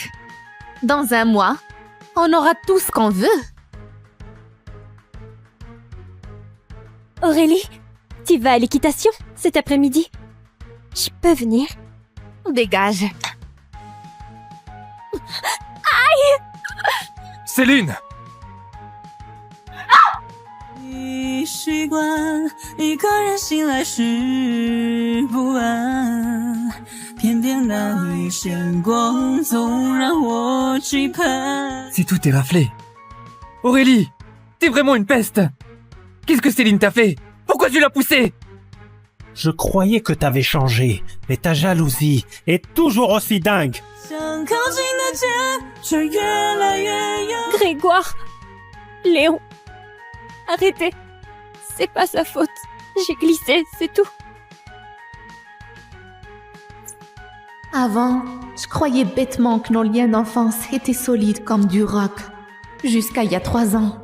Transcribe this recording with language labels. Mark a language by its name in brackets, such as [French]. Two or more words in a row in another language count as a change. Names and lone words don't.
[French] Dans un mois, on aura tout ce qu'on veut. Aurélie, tu vas à l'équitation cet après-midi? Je peux venir? Dégage. Céline! [Chinese] 已习惯一个人醒来时不安，偏偏那一线光总让我期盼。 [French] C'est tout est raflé. Aurélie, t'es vraiment une peste. Qu'est-ce que Céline t'a fait? Pourquoi tu l'as poussée? Je croyais que t'avais changé, mais ta jalousie est toujours aussi dingue. [Chinese] 想靠近的肩，却越来越远。 [French] Grégoire! Léon! Arrêtez! C'est pas sa faute. J'ai glissé, c'est tout. Avant, je croyais bêtement que nos liens d'enfance étaient solides comme du roc. Jusqu'à il y a 3 ans.